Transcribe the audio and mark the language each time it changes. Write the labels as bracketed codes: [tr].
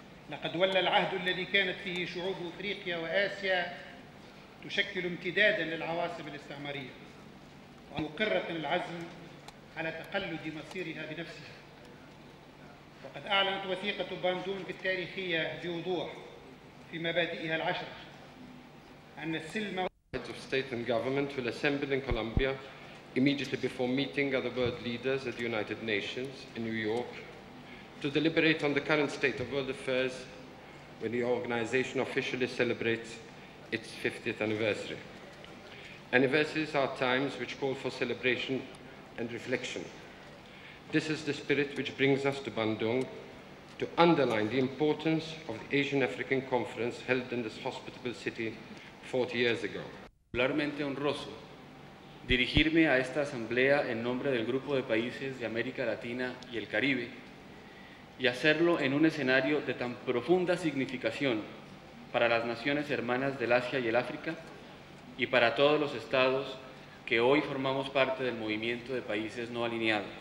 [ar] لقد ولى العهد الذي كانت فيه شعوب أفريقيا وآسيا تشكل امتدادا للعواصم الاستعمارية ومقرة العزم على تقلد مصيرها بنفسها. وقد أعلنت وثيقة باندونغ التاريخية بوضوح في مبادئها العشرة أن السلم [en] Heads of state and government will assemble in Colombia immediately before meeting other world leaders at the United Nations in New York to deliberate on the current state of world affairs when the organization officially celebrates its 50th anniversary. Anniversaries are times which call for celebration and reflection. This is the spirit which brings us to Bandung to underline the importance of the Asian African Conference held in this hospitable city 40 years ago. [es] Particularmente honroso dirigirme a esta asamblea en nombre del Grupo de Países de América Latina y el Caribe y hacerlo en un escenario de tan profunda significación para las naciones hermanas del Asia y el África y para todos los estados que hoy formamos parte del movimiento de países no alineados.